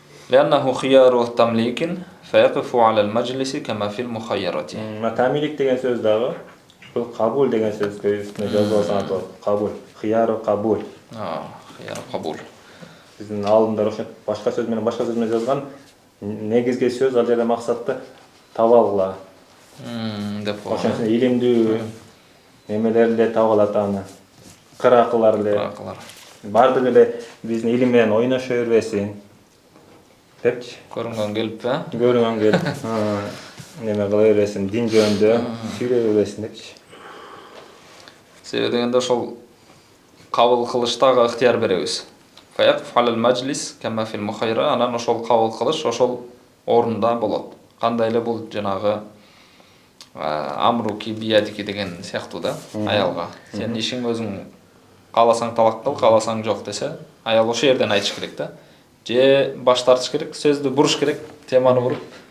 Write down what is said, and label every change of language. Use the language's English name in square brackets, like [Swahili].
[Arabic] لأنه خيار تمليك فيقف على المجلس كما في المخيرة. [Kyrgyz] Тамилик деген сөз дагы бул кабул деген сөзгө үстүнө жазып алсаңар болот. Кабул, хияру кабул. [Arabic] خيار قبول. [Kyrgyz] Биздин алдындар ошо башка сөз менен жазган негизги сөз ал жерде максатты таба алгыла. Деп Ошон үчүн илимдүү немелер эле таба алат аны. Кыракылар эле. Бардыгы эле биздин илим менен ойношо бербесин. Депчи. Көрүнгөн келип Көрүнгөн келип, неме кыла бересин, дин жөнүндө сүйлөй бересин депчи. Себеби дегенде ошол кабыл кылыштагы ыктыяр беребиз. [Arabic] فيقف على المجلس كما في المخيرة. [Kyrgyz] Анан ошол кабыл кылыш ошол орунда болот. Кандай эле бул жанагы амруки биядики деген сыяктуу да, аялга. Сен ишиң өзүң кааласаң талак кыл, кааласаң жок десе, аял ошол жерден айтыш керек да. Же баш тартыш керек, сөздү буруш керек, теманы буруп.